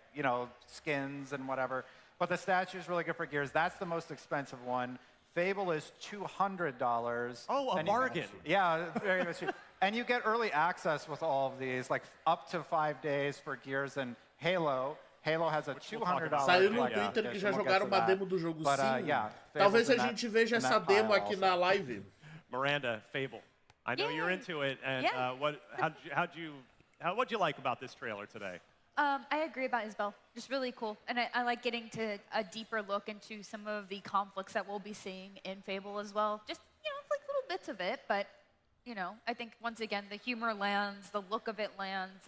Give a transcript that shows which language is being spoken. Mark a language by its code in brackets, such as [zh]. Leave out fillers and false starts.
[en] you know, skins and whatever. But the statue is really good for Gears. That's the most expensive one. Fable is $200. Oh, a bargain. Yeah, very much. And you get early access with all of these, like up to 5 days for Gears and Halo. Halo has a $200. [pt] Saiu no Twitter que já jogaram uma demo do jogo sim. Talvez a gente veja essa demo aqui na live. [en] Miranda, Fable. I know you're into it, and what'd you like about this trailer today? I agree about Isabel. Just really cool. And I like getting to a deeper look into some of the conflicts that we'll be seeing in Fable as well. Just, you know, like little bits of it, but, you know, I think once again, the humor lands, the look of it lands.